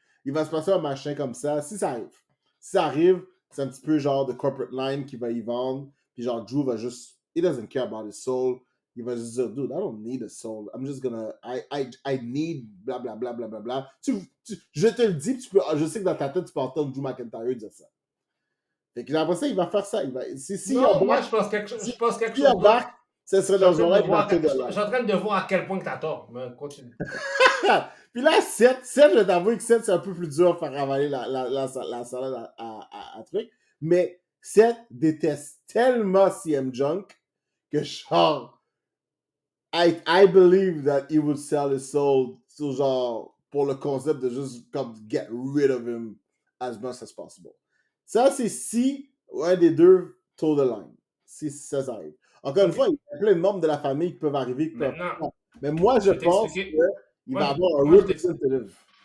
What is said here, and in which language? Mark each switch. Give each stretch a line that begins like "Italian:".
French: Il va se passer un machin comme ça, si ça arrive. Si ça arrive, c'est un petit peu genre de corporate line qui va y vendre. Puis genre, Drew va juste,
English: he doesn't care about his soul.
French: Il va juste dire,
English: dude, I don't need a soul. I'm just gonna, I need bla bla bla bla bla bla.
French: Je te le dis, je sais que dans ta tête, tu peux entendre Drew McIntyre dire ça. Fait que après ça, il va faire ça. Moi, je pense quelque chose. Si il embarque, ça serait dans un rêve. Je suis en train de voir à quel point tu as tort. Mais continue. Puis là, Seth, je vais t'avouer que Seth, c'est un peu plus dur à faire avaler la salade à truc. Mais Seth déteste tellement CM Junk que genre,
English: I believe that he would sell his soul
French: genre, pour le concept de juste comme
English: get rid of him as much as possible.
French: Ça, c'est si un des deux
English: toe the line.
French: Si ça arrive. Encore une fois, il y a plein de membres de la famille qui peuvent arriver. Mais moi, je pense qu'il va avoir un representative.